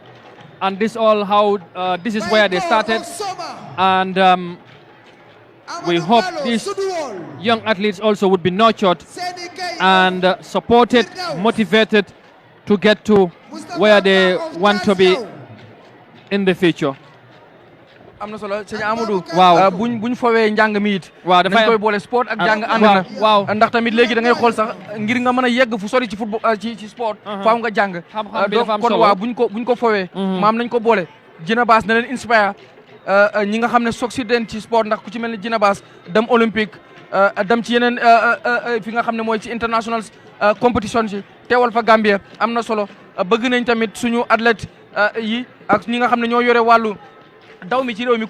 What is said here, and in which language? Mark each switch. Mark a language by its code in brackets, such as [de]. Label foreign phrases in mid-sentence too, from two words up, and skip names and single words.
[en] And this this is where they started, and we hope these young athletes also would be nurtured and supported, motivated to get to where they want to be in the future. [wo] am na solo sëñ Amadou. waaw buñ fowee njàng mi it. waaw dañ koy boole sport ak njàng ànd na. waaw ndax tamit léegi da ngay xool sax ngir nga mën a yegg fu sori ci football ci sport. faaw nga jàng. xam-xam bi dafa am solo kon waaw buñ ko fowee. maam nañ ko boole. Djina Bass na leen inspire ñi nga xam ne succédent ci sport ndax ku ci mel ni Djina Bass dem olympique dem ci yeneen fi nga xam ne mooy ci [en] international competition [wo] ci teewal fa Gambia am na solo bëgg nañ tamit suñu athlète yi ak ñi nga xam ne ñoo yore wàllu daw mi ci réew mi kuréel